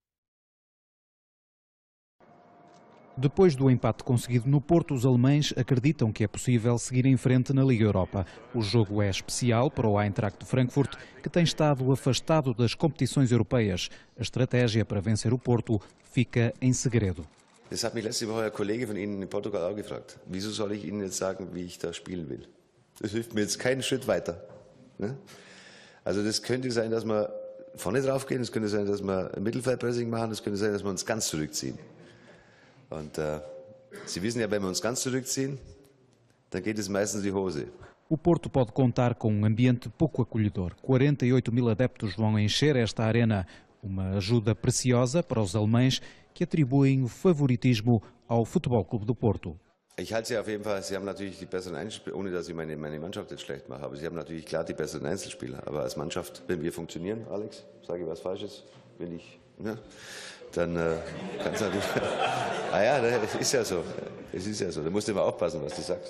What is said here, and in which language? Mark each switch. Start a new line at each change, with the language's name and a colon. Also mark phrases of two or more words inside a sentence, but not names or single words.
Portuguese: Depois do empate conseguido no Porto, os alemães acreditam que é possível seguir em frente na Liga Europa. O jogo é especial para o Eintracht de Frankfurt, que tem estado afastado das competições europeias. A estratégia para vencer o Porto fica em segredo.
German: Das hat mich letzte Woche ein Kollege von Ihnen in Portugal auch gefragt. Wieso soll ich Ihnen jetzt sagen, wie ich da spielen will? Das hilft mir jetzt keinen Schritt weiter. Ne? Also das könnte sein, dass wir vorne drauf gehen, es könnte sein, dass wir ein Mittelfeldpressing machen, es könnte sein, dass wir uns ganz zurückziehen. Und Sie wissen ja, wenn wir uns ganz zurückziehen, dann geht es meistens die Hose.
Portuguese: O Porto pode contar com um ambiente pouco acolhedor. 48.000 adeptos vão encher esta arena. Uma ajuda preciosa para os alemães que atribuem o favoritismo ao Futebol Clube do Porto.
German: Ich halte Sie auf jeden Fall, Sie haben natürlich die besseren Einzelspieler, ohne dass ich meine Mannschaft jetzt schlecht mache, aber Sie haben natürlich klar die besseren Einzelspieler. Aber als Mannschaft, wenn wir funktionieren, Alex, sage ich was Falsches, wenn ich, ne, dann kann es natürlich... ja, es ist ja so, da musst du immer aufpassen, was du sagst.